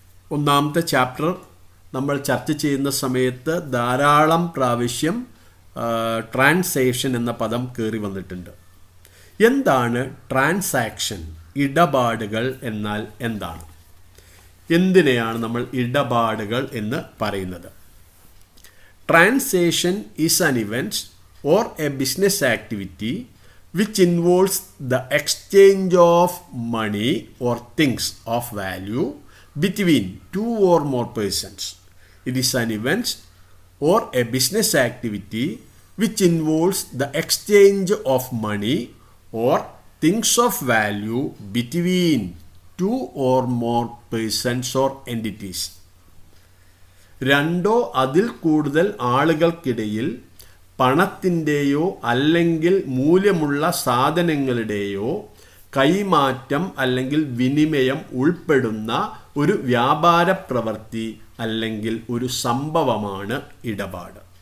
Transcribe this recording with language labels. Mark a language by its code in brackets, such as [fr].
[ml] ഒന്നാമത്തെ ചാപ്റ്റർ നമ്മൾ ചർച്ച ചെയ്യുന്ന സമയത്ത് ധാരാളം പ്രാവശ്യം ട്രാൻസാക്ഷൻ എന്ന പദം കയറി വന്നിട്ടുണ്ട്. എന്താണ് ട്രാൻസാക്ഷൻ? ഇടപാടുകൾ എന്നാൽ എന്താണ്? എന്തിനെയാണ് നമ്മൾ ഇടപാടുകൾ എന്ന് പറയുന്നത്? [en] Transaction is an event or a business activity which involves the exchange of money or things of value between two or more persons. It is an event or a business activity which involves the exchange of money or things of value between two or more persons or entities. [ml] രണ്ടോ അതിൽ കൂടുതൽ ആളുകൾക്കിടയിൽ പണത്തിൻ്റെയോ അല്ലെങ്കിൽ മൂല്യമുള്ള സാധനങ്ങളുടെയോ കൈമാറ്റം അല്ലെങ്കിൽ വിനിമയം ഉൾപ്പെടുന്ന ഒരു വ്യാപാര പ്രവൃത്തി അല്ലെങ്കിൽ ഒരു സംഭവമാണ് ഇടപാട്.